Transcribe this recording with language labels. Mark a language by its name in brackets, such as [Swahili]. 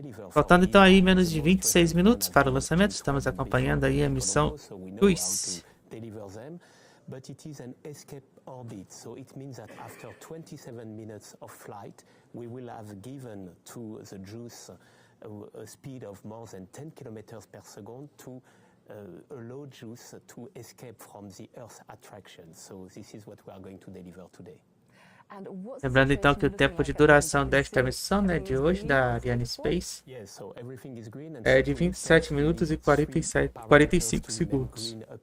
[Portuguese] Faltando então aí menos de 26 minutos para o lançamento, estamos acompanhando aí a missão JUICE. [English] But it is an escape orbit, so it means that after 27 minutes of flight, we will have given to the JUICE a speed of more than 10 kilometers per second to allow JUICE to escape from the Earth attraction. So this is what we are going to deliver today. [Portuguese] Lembrando então que o tempo de duração desta missão, né, de hoje, da Arianespace, é de 27 minutos e 45 segundos.